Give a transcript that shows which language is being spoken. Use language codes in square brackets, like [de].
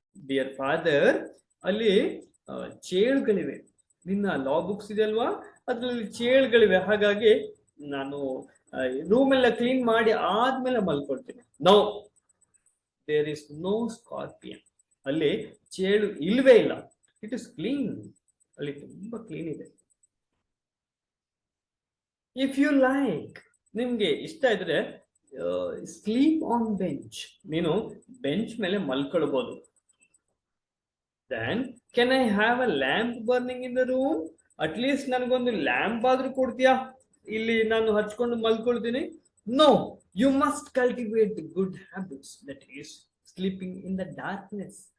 [en] Dear father, [kn] ಅಲ್ಲಿ ಚೇಳುಗಳಿವೆ. ನಿನ್ನ ಲಾ books ಇದೆ ಅಲ್ವಾ, ಅದ್ರಲ್ಲಿ ಚೇಳುಗಳಿವೆ. ಹಾಗಾಗಿ ನಾನು ರೂಮ್ ಎಲ್ಲ ಕ್ಲೀನ್ ಮಾಡಿ ಆದ್ಮೇಲೆ ಮಲ್ಕೊಳ್ತೀನಿ. [en] No, there is no scorpion. [kn] ಅಲ್ಲಿ ಚೇಳು ಇಲ್ವೇ ಇಲ್ಲ. [en] It is clean. [kn] ಅಲ್ಲಿ ತುಂಬಾ ಕ್ಲೀನ್ ಇದೆ. [en] if you like, [kn] ನಿಮ್ಗೆ ಇಷ್ಟ ಇದ್ರೆ [en] Sleep on bench. [kn] ನೀನು ಬೆಂಚ್ ಮೇಲೆ ಮಲ್ಕೊಳ್ಬಹುದು. [en] Then can I have a lamp burning in the room? At least [kn] ನನಗೊಂದು ಲ್ಯಾಂಪ್ ಆದ್ರೂ ಕೊಡ್ತೀಯಾ? ಇಲ್ಲಿ ನಾನು ಹಚ್ಕೊಂಡು ಮಲ್ಕೊಳ್ತೀನಿ. [en] No, you must cultivate the good habits, that is sleeping in the darkness.